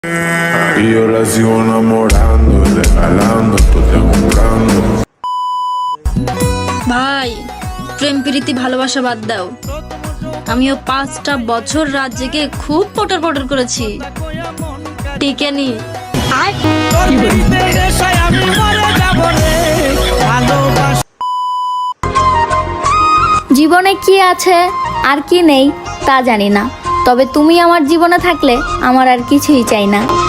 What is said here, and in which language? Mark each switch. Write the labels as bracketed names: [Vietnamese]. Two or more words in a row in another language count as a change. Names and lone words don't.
[Spanish] Y yo la sigo enamorando y regalando, tú te comprando. [Bangla] ভাই, প্রেম প্রীতি ভালোবাসা বাদ দাও। আমিও 5টা বছর রাত জেগে খুব পটর পটর করেছি, টিকে নি। জীবনে কি আছে আর কি নেই তা জানি না, তবে তুমি আমার জীবনে থাকলে আমার আর কিছুই চাই না।